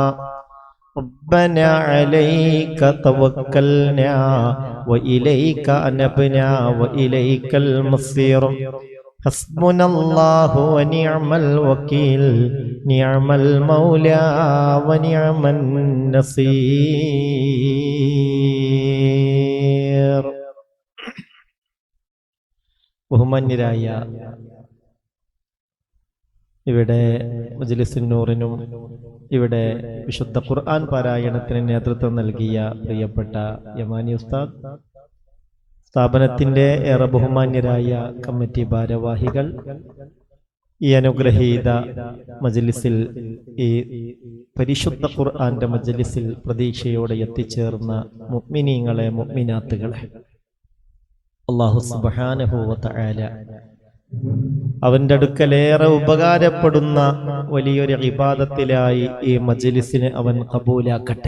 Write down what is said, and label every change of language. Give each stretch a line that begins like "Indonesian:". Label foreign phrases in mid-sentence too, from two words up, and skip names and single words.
Arabic: ربنا عليك توكلنا وإليك أنبنا وإليك المصير. حسبنا الله ونعم الوكيل نعم المولى ونعم النصير.
Malayalam: ബഹുമാന്യരായ ഇവിടെ മജ്‌ലിസുൻ നൂറിനും ഇവിടെ വിശുദ്ധ ഖുർആൻ പാരായണത്തിന് നേതൃത്വം നൽകിയ പ്രിയപ്പെട്ട യമാനി ഉസ്താദ്, സ്ഥാപനത്തിന്റെ ഏറെ ബഹുമാന്യരായ കമ്മിറ്റി ഭാരവാഹികൾ, ഈ അനുഗ്രഹീത മജ്‌ലിസിൽ, ഈ പരിശുദ്ധ ഖുർആന്റെ മജ്‌ലിസിൽ പ്രതീക്ഷയോടെ എത്തിച്ചേർന്ന മുഅ്മിനീങ്ങളെ, മുഅ്മിനാത്തുകളെ,
Arabic: الله سبحانه وتعالى
Malayalam: അവന്റെ അടുക്കലേറെ ഉപകാരപ്പെടുന്ന വലിയൊരു ഇബാദത്തിലായി ഈ മജ്‌ലിസിനെ അവൻ ഖബൂലാക്കട്ടെ.